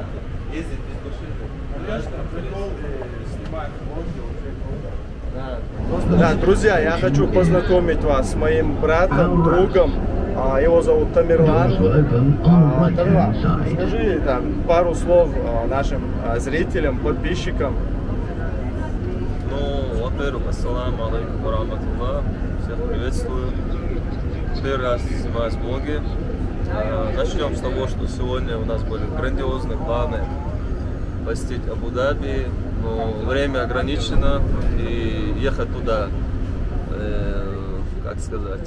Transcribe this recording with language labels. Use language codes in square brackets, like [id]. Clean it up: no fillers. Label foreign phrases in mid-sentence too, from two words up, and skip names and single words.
[ru] Ездить без машины. Прикол снимать влоги. Да, друзья, я хочу познакомить вас с моим братом, другом. Его зовут Тамерлан. Тамерлан, скажи там пару слов нашим зрителям, подписчикам. Ну, во-первых, [ar] السلام عليكم ورحمة الله. [ru] Всех приветствую. Первый раз снимаю влоги. Начнем с того, что сегодня у нас были грандиозные планы посетить Абу-Даби, но время ограничено и ехать туда, как сказать,